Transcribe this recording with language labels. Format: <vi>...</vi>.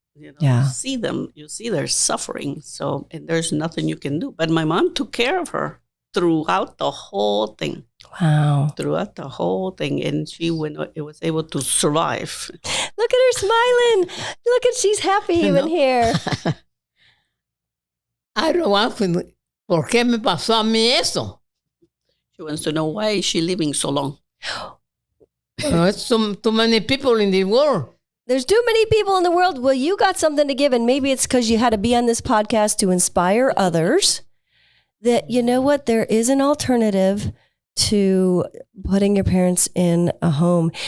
<en>You see them, you see their suffering. So, and there's nothing you can do. But my mom took care of her throughout the whole thing. Wow. Throughout the whole thing. And she was able to survive. Look at her smiling. Look at, she's happy even here. I don't want to,</en> <es>¿por qué me pasó a mí eso?</es> <en>She wants to know, why is she living so long? It's too many people in the world. There's too many people in the world. Well, you got something to give, and maybe it's because you had to be on this podcast to inspire others that, you know what, there is an alternative to putting your parents in a home.</en>